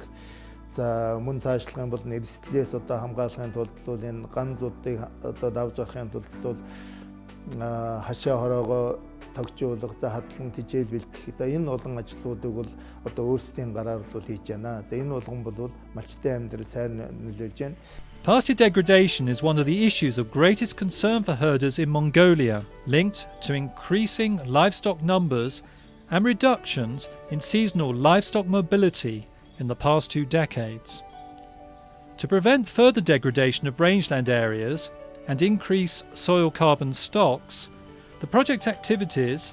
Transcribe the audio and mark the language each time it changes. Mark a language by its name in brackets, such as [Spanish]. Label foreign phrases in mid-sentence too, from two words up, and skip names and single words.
[Mongolian] За мөн цаашлахын бол эрсдлээс одоо хамгаалахын тулд бол энэ ган зуудыг одоо давж гарахын тулд бол хашаа хороогоо тогтжуулах, за хадлан тижээл бэлтгэх. За энэ олон ажлуудыг бол одоо өөрсдийн гараар бол хийж байна. За энэ болгон бол малчтай амьдрал сайн нөлөөлж байна. [English] Pasture degradation is one of the issues of greatest concern for herders in Mongolia, linked to increasing livestock numbers and reductions in seasonal livestock mobility in the past 2 decades. To prevent further degradation of rangeland areas, and increase soil carbon stocks, the project activities,